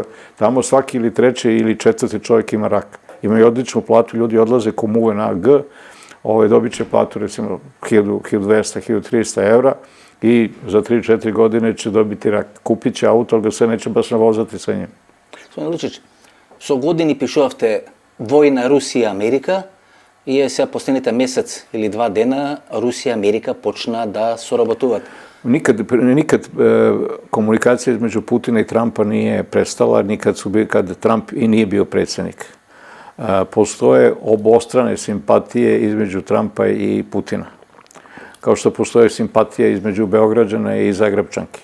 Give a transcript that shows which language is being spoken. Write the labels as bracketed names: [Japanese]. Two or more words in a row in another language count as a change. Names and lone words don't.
[Serbian] Tamo svaki ili treći ili četvrti čovjek ima rak. Imaju odličnu platu, ljudi odlaze ko muve na G, dobit će platu recimo 1200, 1300 evra i za 3-4 godine će dobiti rak. Kupit će auto, ali ga se neće baš navozati sa njim. Gospodin Lučić, [Macedonian] со години пишувавте војна Русија Америка и сега последните месец или 2 дена Русија и Америка почна да соработуваат. [Serbian] Nikad komunikacija između Putina i Trumpa nije prestala, kad Trump i nije bio predsjednik. Postoje obostrane simpatije između Trumpa i Putina. Kao što postoje simpatije između Beograđana i Zagrebčanki.